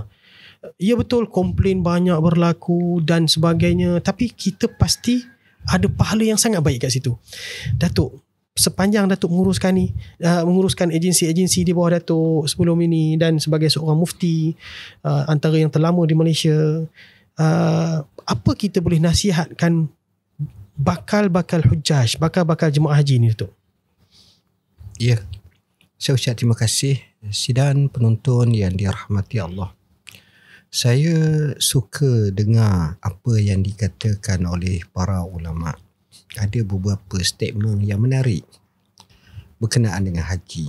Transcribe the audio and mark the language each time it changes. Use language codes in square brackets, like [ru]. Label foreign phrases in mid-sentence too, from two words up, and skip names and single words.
[ms] Ya betul, komplain banyak berlaku dan sebagainya, tapi kita pasti ada pahala yang sangat baik kat situ. Datuk, sepanjang Datuk menguruskan ni, menguruskan agensi-agensi di bawah Datuk sebelum ini dan sebagai seorang mufti antara yang terlama di Malaysia, apa kita boleh nasihatkan bakal-bakal hujjaj, bakal-bakal jemaah haji ni, Datuk? Ya, saya ucap terima kasih sidang penonton yang dirahmati Allah. Saya suka dengar apa yang dikatakan oleh para ulama. Ada beberapa statement yang menarik berkenaan dengan haji.